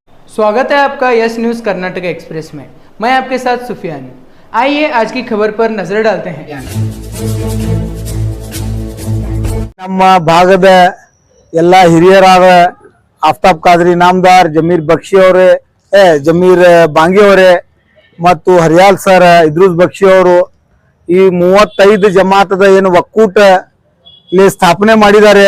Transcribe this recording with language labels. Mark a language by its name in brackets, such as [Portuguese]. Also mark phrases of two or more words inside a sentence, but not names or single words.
[Hindi] स्वागत है आपका यस न्यूज़ कर्नाटक एक्सप्रेस में। मैं आपके साथ सुफियान। आइए आज की खबर पर नजर डालते हैं। [Kannada] ನಮ್ಮ ಭಾಗದ ಎಲ್ಲ ಹಿರಿಯರಾದ ಆಫ್ತಾಬ್ ಖಾದ್ರಿ ನಾಮದಾರ್, ಜಮೀರ್ ಬಕ್ಷಿ ಅವರೇ, ಜಮೀರ್ ಬಾಂಗಿ ಅವರೇ ಮತ್ತು ಹರಿಯಾಲ್ ಸರ್, ಇದ್ರೂಸ್ ಬಕ್ಷಿ ಅವರು ಈ 35 ಜಮಾತದ ಏನು ಒಕ್ಕೂಟ ಇಲ್ಲಿ ಸ್ಥಾಪನೆ ಮಾಡಿದ್ದಾರೆ.